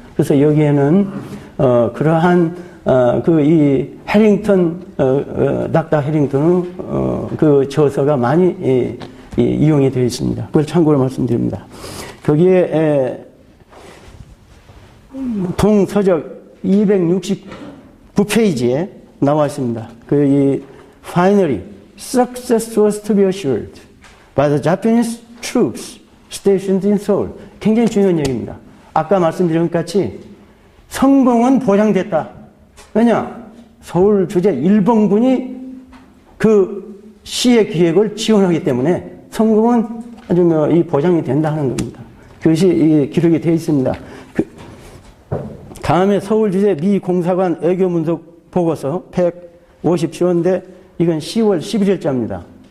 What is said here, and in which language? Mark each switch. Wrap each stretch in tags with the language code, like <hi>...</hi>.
<ko>그래서 여기에는 그러한 이 해링턴 닥터 해링턴의 그 저서가 많이 이용이 되어 있습니다. 그걸 참고로 말씀드립니다. 거기에 동서적 269페이지에 나와 있습니다.</ko> <en>이 Finally, success was to be assured by the Japanese troops stationed in Seoul.</en> <ko>굉장히 중요한 얘기입니다. 아까 말씀드린 것 같이 성공은 보장됐다. 왜냐? 서울 주재 일본군이 그 시의 기획을 지원하기 때문에 성공은 아주 이 보장이 된다 하는 겁니다. 그것이 기록이 되어 있습니다. 다음에 서울 주재 미 공사관 외교 문서 보고서 157호인데 이건 10월 11일자입니다.</ko>